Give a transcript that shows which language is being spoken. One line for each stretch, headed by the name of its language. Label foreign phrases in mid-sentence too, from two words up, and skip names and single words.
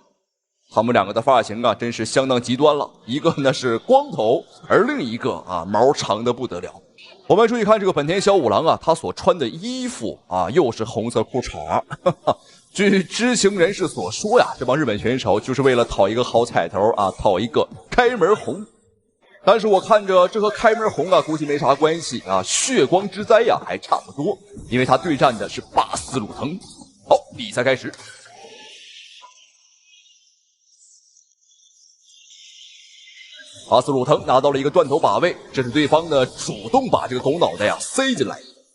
Chinese: 他们两个的发型啊，真是相当极端了。一个呢是光头，而另一个啊毛长得不得了。我们注意看这个本田小五郎啊，他所穿的衣服啊，又是红色裤衩。据知情人士所说呀，这帮日本选手就是为了讨一个好彩头啊，讨一个開門紅。但是我看着这和開門紅啊，估計沒啥關係啊，血光之災呀，還差不多，因為他對戰的是巴斯魯藤。好，比賽開始。巴斯魯藤拿到了一個斷頭把位，這是對方呢主動把這個狗腦袋呀塞進來。